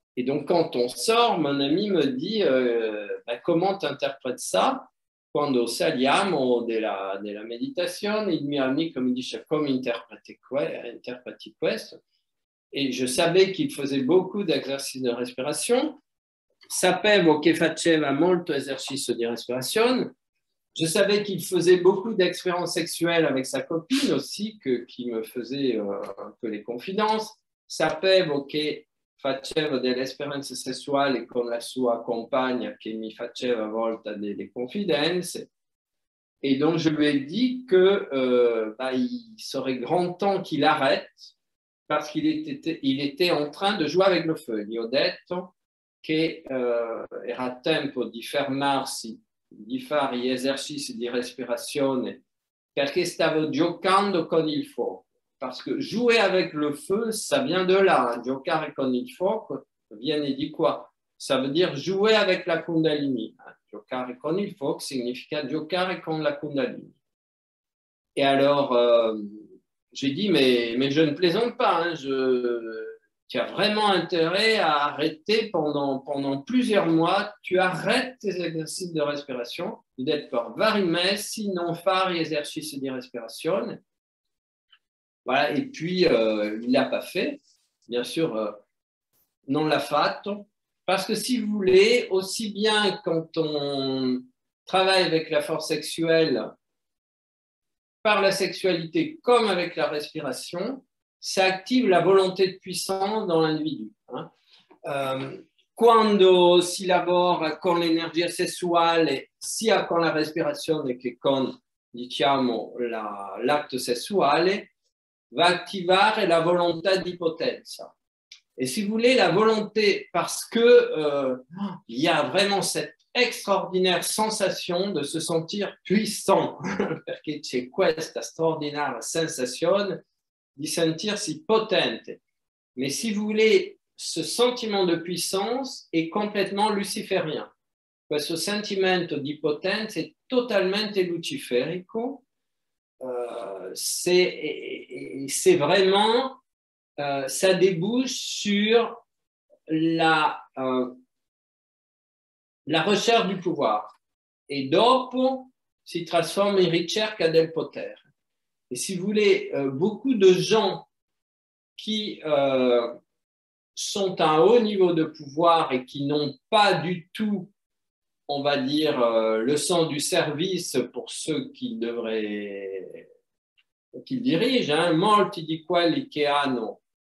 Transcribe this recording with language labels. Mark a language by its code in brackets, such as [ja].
[fr] Et donc quand on sort, mon ami me dit comment tu interprètes ça? [it] Quando saliamo della meditazione, il mio amico mi dice come interpreti questo. [fr] Et je savais qu'il faisait beaucoup d'exercices de respiration. [it] Sapevo che faceva molto esercizio di respirazione. [fr] Je savais qu'il faisait beaucoup d'expériences sexuelles avec sa copine aussi, qui me faisait un peu les confidences. [it] Sapevo che faceva delle esperienze sessuali con la sua compagna che mi faceva a volte delle confidenze. [fr] Et donc, je lui ai dit il serait grand temps qu'il arrête parce qu'il était en train de jouer avec le feu. [it] Gli ho detto che era tempo di fermarsi, di fare gli esercizi di respirazione perché stavo giocando con il fuoco. [fr] Parce que jouer avec le feu, ça vient de là. [it] Giocare con il fuoco viene di qua. [fr] Ça veut dire jouer avec la Kundalini. [it] Giocare con il fuoco significa giocare con la Kundalini. [fr] Et alors, j'ai dit, mais je ne plaisante pas. Hein, tu as vraiment intérêt à arrêter pendant plusieurs mois. Tu arrêtes tes exercices de respiration. [it] Tu devi rimessi, non fare gli esercizi di respirazione. [fr] Voilà, et puis il ne l'a pas fait, bien sûr, [it] non l'a fatto, [fr] parce que si vous voulez, aussi bien quand on travaille avec la force sexuelle, par la sexualité comme avec la respiration, ça active la volonté de puissance dans l'individu. Hein. [it] Quando si lavora con l'energia sessuale, sia con la respirazione che con, diciamo, l'atto sessuale, va attivare la volontà di potenza. [fr] Et si vous voulez, la volonté, parce que il y a vraiment cette extraordinaire sensation de se sentir puissant, [it] perché c'è questa straordinaria sensazione di sentirsi potente. [fr] Mais si vous voulez, ce sentiment de puissance est complètement luciférien. [it] Questo sentimento di potenza è totalmente luciferico. [fr] C'est vraiment, ça débouche sur la recherche du pouvoir. [it] Et dopo si trasforma in ricerca del potere. [fr] Et si vous voulez, beaucoup de gens qui sont à un haut niveau de pouvoir et qui n'ont pas du tout, on va dire, le sens du service pour ceux qui dirigent, [it] molti di quelli che hanno